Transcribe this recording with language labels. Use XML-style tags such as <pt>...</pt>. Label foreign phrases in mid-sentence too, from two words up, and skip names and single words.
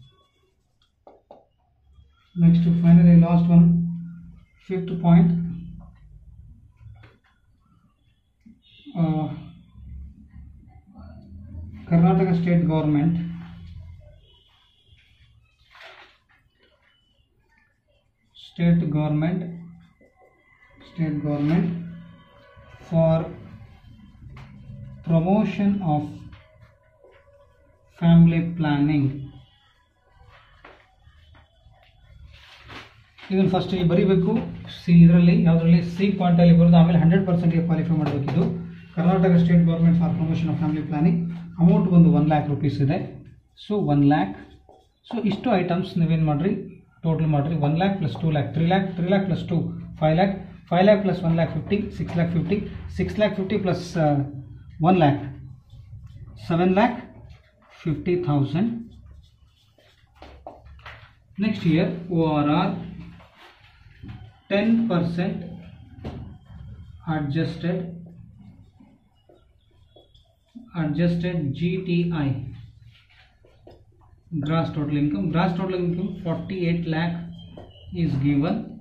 <en>Next, to finally last one, fifth point, Karnataka state government for promotion of family planning</en> <kn>ಇದನ್ನು ಫಸ್ಟ್ ಇಲ್ಲಿ ಬರೀಬೇಕು. ಸಿ ಇದರಲ್ಲಿ ಯಾವುದರಲ್ಲಿ ಸಿ ಪಾಯಿಂಟಲ್ಲಿ ಬರೋದು, ಆಮೇಲೆ 100%ಗೆ ಕ್ವಾಲಿಫೈ ಮಾಡಬೇಕಿದ್ದು.</kn> <en>Karnataka state government for promotion of family planning amount ಒಂದು 1 lakh rupees ಇದೆ. ಸೊ 1 lakh.</en> <kn>ಸೊ ಇಷ್ಟು ಐಟಮ್ಸ್ ನೀವೇನು ಮಾಡಿರಿ, ಟೋಟಲ್ ಮಾಡಿರಿ.</kn> <en>1 lakh plus 2 lakh 3 lakh, 3 lakh plus 2 5 lakh, 5 lakh plus 1 lakh 50, 6 lakh 50, 6 lakh 50 plus 1 lakh 7 lakh 50,000. Next year ORR 10% adjusted GTI, gross total income 48 lakh is given.</en>